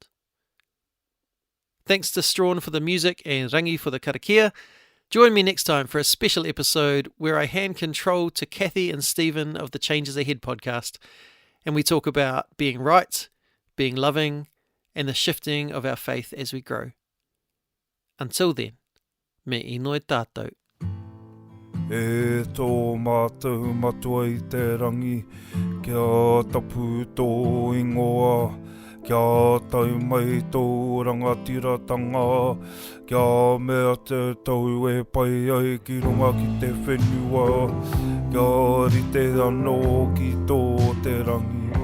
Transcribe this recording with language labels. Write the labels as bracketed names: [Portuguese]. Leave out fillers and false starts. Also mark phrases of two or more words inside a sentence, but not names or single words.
[English] Thanks to Strawn for the music and Rangi for the karakia. Join me next time for a special episode where I hand control to Kathy and Stephen of the Changes Ahead podcast, and we talk about being right, being loving, and the shifting of our faith as we grow. Until then, [Māori] me inoi tātou. E tō mātou matua I te rangi, kia tapu tō ingoa, kia tau mai tō rangatiratanga, kia mea te tau e pai ai ki runga ki te whenua, kia rite anō ki tō te rangi.